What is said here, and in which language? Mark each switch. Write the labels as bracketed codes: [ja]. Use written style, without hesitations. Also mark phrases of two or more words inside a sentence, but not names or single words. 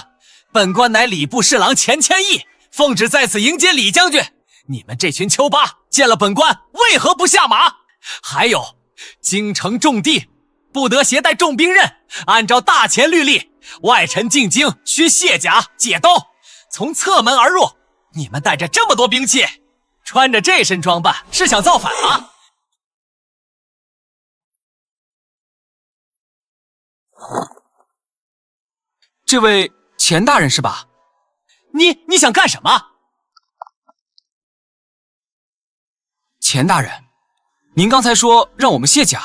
[zh] 本官乃禮部侍郎錢謙益，奉旨在此迎接李將軍。你們這群丘巴見了本官，為何不下馬？還有，京城重地，不得攜帶重兵刃。按照大前律例，外臣進京需卸甲解刀，從側門而入。你們帶着這麼多兵器，穿着這身裝扮，是想造反嗎？這位錢大人是吧？你想幹什麼？錢大人，您剛才說讓我們卸甲，